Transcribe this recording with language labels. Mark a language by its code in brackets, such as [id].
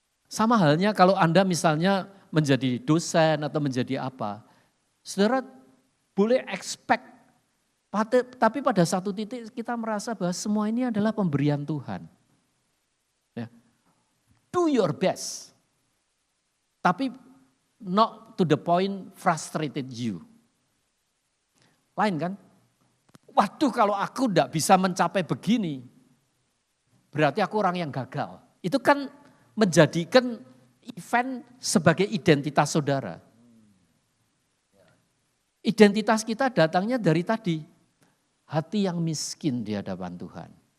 [id] Sama halnya kalau Anda misalnya menjadi dosen atau menjadi apa, saudara boleh expect, tapi pada satu titik kita merasa bahwa semua ini adalah pemberian Tuhan. Ya. [en] Do your best, tapi not to the point frustrated you. [id] Lain kan? Waduh kalau aku tidak bisa mencapai begini, berarti aku orang yang gagal. Itu kan menjadikan event sebagai identitas saudara. Identitas kita datangnya dari tadi. Hati yang miskin di hadapan Tuhan.